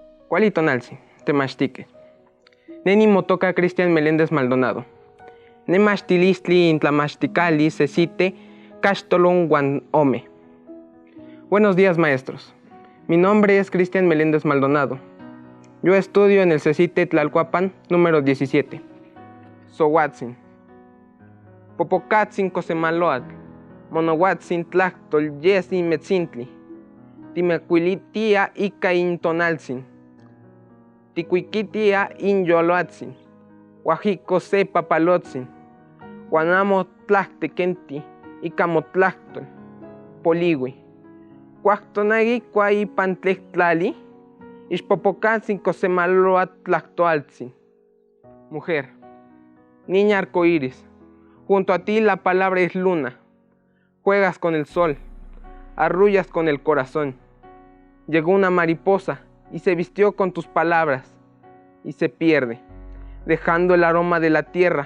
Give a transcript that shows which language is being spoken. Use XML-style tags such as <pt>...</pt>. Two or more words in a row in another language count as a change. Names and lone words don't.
<nah>Cualitonalsi, Temachtique. Neni motoca Cristian Meléndez Maldonado. Nemachtilistli intlamachticali sesite castolon guan ome.</nah> <es>Buenos días, maestros. Mi nombre es Cristian Meléndez Maldonado. Yo estudio en el CECITE Tlalcuapan, número 17.</es> <nah>Sohuatzin. Popocatzin cosemaloatl. Monohuatzin tlactol yesi metzintli. Timecuilitia ica intonalzin. Ticuiquitia inyoloatzin. Huajico se papalotzin. Guanamo tlactequenti ica motlactol. Poligui. Cuactonagui cuai pantlectlali. Ixpopocatzin cosemaloatlactoaltzin.</nah> <es>Mujer. Niña arcoíris. Junto a ti la palabra es luna. Juegas con el sol. Arrullas con el corazón. Llegó una mariposa y se vistió con tus palabras y se pierde, dejando el aroma de la tierra.</es>